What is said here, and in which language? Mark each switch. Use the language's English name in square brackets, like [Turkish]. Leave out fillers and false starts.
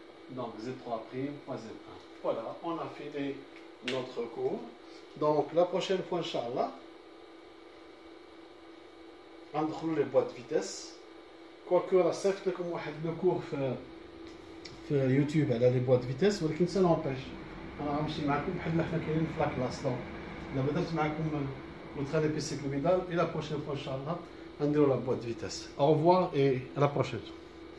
[French] Donc Z3' fois Z1. Voilà, on a fini notre cours. Donc la prochaine fois, Inch'Allah, on va les boîtes de vitesse. Quoique, la [Arabic] صيفط لكم واحد [French] le cours [Arabic] في يوتيوب على [French] les boîtes de vitesse, [Arabic] ولكن [French] ça n'empêche. [Arabic] انا غنمشي معكم بحال حنا كاينين في لا كلاس. دونك دابا درت معكم [French] notre LPC Club. Et la prochaine fois, Inch'Allah, on dira la boîte de vitesse. Au revoir et à la prochaine.